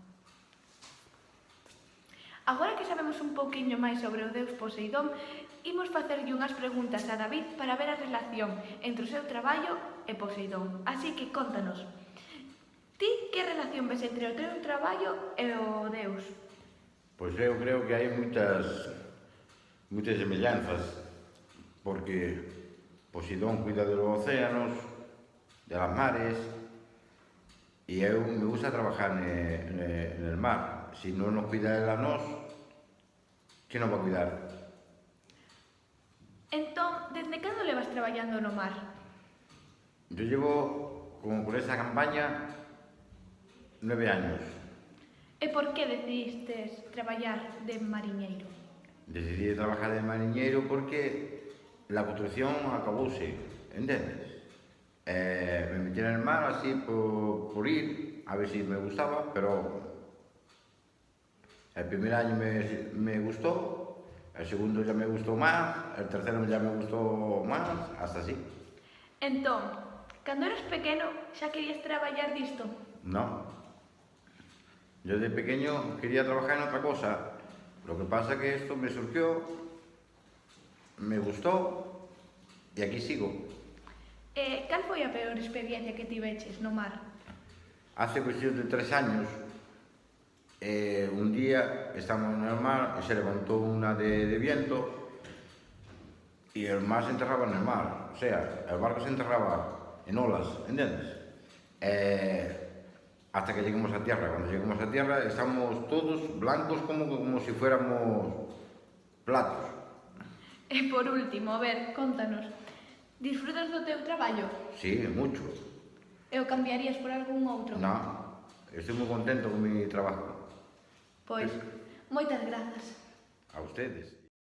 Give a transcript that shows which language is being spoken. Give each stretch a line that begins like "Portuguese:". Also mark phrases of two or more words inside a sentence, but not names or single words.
Galician: Agora que sabemos un pouquiño máis sobre o deus Poseidón, imos facerlle unhas preguntas a David para ver a relación entre o seu traballo e Poseidón. Así que contanos, ti que relación ves entre o teu traballo e o deus? Pois eu creo que hai moitas semellanzas, porque Poseidón cuida
Spanish: de los océanos, de las mares,
Galician: e eu me gusta
Spanish: trabajar en el mar.
Galician: Si non nos cuida él a nós, que nos va a cuidar? Entón, desde cando levas traballando no mar?
Spanish: Yo llevo, como por esa campaña, 9 años.
Galician: E por que decidistes traballar de mariñeiro?
Spanish: Decidí trabajar de mariñeiro porque la construcción
Galician: acabouse, entendes?
Spanish: Me metí en el mar así por ir, a ver si me gustaba, pero el primer año me gustó, el segundo ya me gustó más, el tercero ya me gustó más, hasta así.
Galician: Entón, cando eras pequeno, xa querías traballar disto?
Spanish: No. Yo de pequeño quería trabajar en otra cosa. Lo que pasa que esto me surgió, me gustó y aquí sigo.
Galician: Cal foi a peor experiencia que tiveches no mar?
Spanish: Hace cuestión de 3 años, un día estábamos en el mar y se levantó una de viento y el mar se enterraba en el mar. O sea, el barco se enterraba en olas, ¿entiendes? Hasta que lleguemos a tierra. Cuando lleguemos a tierra estamos todos blancos como si fuéramos platos.
Galician: E por último, a ver, contanos, disfrutas do teu traballo?
Spanish: Sí, mucho.
Galician: E o cambiarías por algún outro?
Spanish: No, estoy muy contento con mi trabajo.
Galician: Pois, moitas grazas.
Spanish: A ustedes.